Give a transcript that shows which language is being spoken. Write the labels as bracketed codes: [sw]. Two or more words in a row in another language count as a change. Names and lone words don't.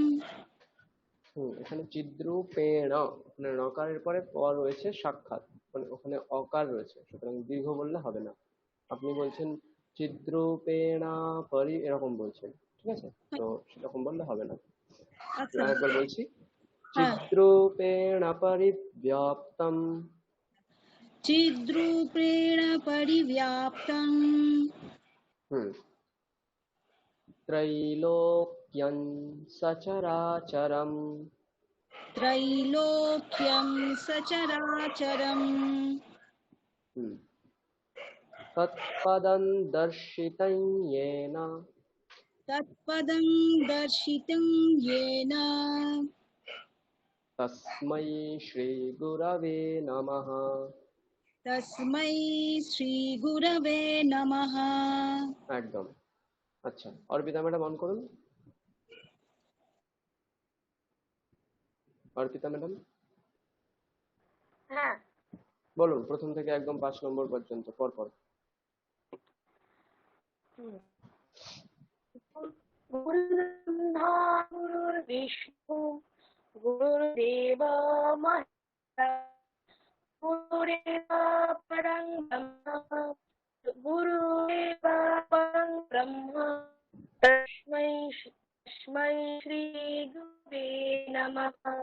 [bn] এখানে চিদ্রূপেণ, ওখানে নকারের পরে প রয়েছে সাক্ষাৎ, মানে ওখানে অকার রয়েছে, সুতরাং দীর্ঘ বললে হবে না। আপনি বলছেন [sa] চিদ্রূপেণ পরি, [bn] এরকম বলছেন, ঠিক আছে? তো সেরকম বললে হবে না। আরেকবার বলছি, [sa] চিদ্রূপেণ পরিব্যাপ্তম चिद्रूपेण परिव्याप्तम् त्रैलोक्यं सचराचरम् त्रैलोक्यं सचराचरम् तत्पदं दर्शितं येन तत्पदं दर्शितं येन तस्मै श्रीगुरवे नमः। तस्मै श्रीगुरवे नमः। [bn] একদম। আচ্ছা, অর্পিতা ম্যাডাম অন করুন। অর্পিতা ম্যাডাম হ্যাঁ, বলুন প্রথম থেকে একদম 5 নম্বর পর্যন্ত পরপর। [sa] गुरुर्ब्रह्मा गुरुर्विष्णु गुरुर्देव महेश्वरा गुरुरेव परं ब्रह्म गुरुरेव परं ब्रह्म तस्मै श्री गुरुवे नमः।